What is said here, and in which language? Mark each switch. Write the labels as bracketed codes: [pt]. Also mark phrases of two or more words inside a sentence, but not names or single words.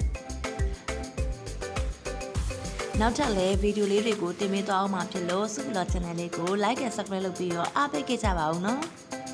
[my] နောက်ထပ်လည်းဗီဒီယိုလေးတွေကိုတင်ပေးသွားအောင်မှာဖြစ်လို့စုဖလာ channel လေးကို [en] like and subscribe [my] လုပ်ပြီးတော့အားပေးခဲ့ကြပါဦးနော်